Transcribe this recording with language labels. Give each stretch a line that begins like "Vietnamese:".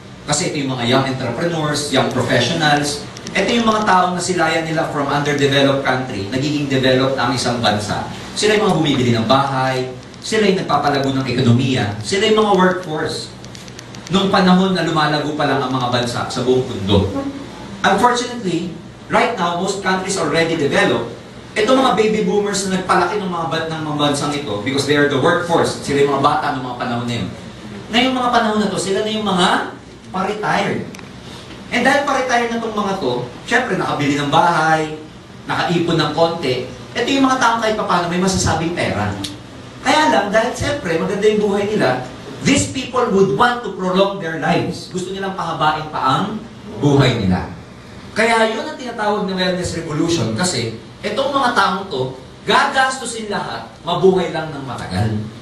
Filipino: Kasi ito yung mga
English: young entrepreneurs, young professionals,
Filipino: ito yung mga taong nasilayan nila
English: from underdeveloped country,
Filipino: nagiging developed ang isang bansa. Sila yung mga bumibili ng bahay, sila yung nagpapalago ng ekonomiya, sila yung mga workforce. Noong panahon na lumalago pa lang ang mga bansa sa buong mundo.
English: Unfortunately, right now, most countries already developed.
Filipino: Ito mga baby boomers na nagpalaki ng mga bansang ito
English: because they are the workforce.
Filipino: Sila yung mga bata ng mga panahon na yun. Ngayong mga panahon na to, sila na yung mga pa-retired. And dahil pa-retire na itong mga to, syempre nakabili ng bahay, nakaipon ng konti, ito yung mga taong kahit paano may masasabing pera. Kaya lang, dahil syempre maganda yung buhay nila,
English: these people would want to prolong their lives.
Filipino: Gusto nilang pahabain pa ang buhay nila. Kaya yun ang tinatawag na wellness revolution kasi itong mga taong to, gagastusin lahat, mabuhay lang ng matagal.